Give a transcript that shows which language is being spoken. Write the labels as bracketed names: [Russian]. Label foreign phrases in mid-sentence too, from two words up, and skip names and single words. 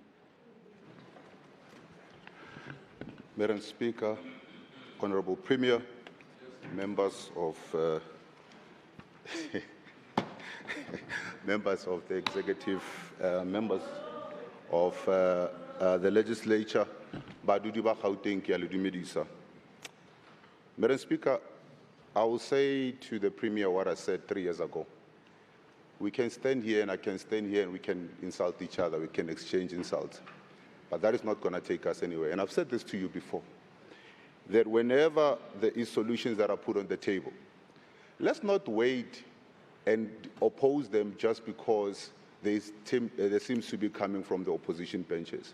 [English] Madam Speaker, Honourable Premier, members of members of the executive, members of the legislature, [Tswana] Badudi ba Gauteng ke a le dumedisa. [English] Madam Speaker, I will say to the Premier what I said 3 years ago. We can stand here and I can stand here and we can insult each other, we can exchange insults. But that is not going to take us anywhere. And I've said this to you before, that whenever there is solutions that are put on the table, let's not wait and oppose them just because there seems to be coming from the opposition benches.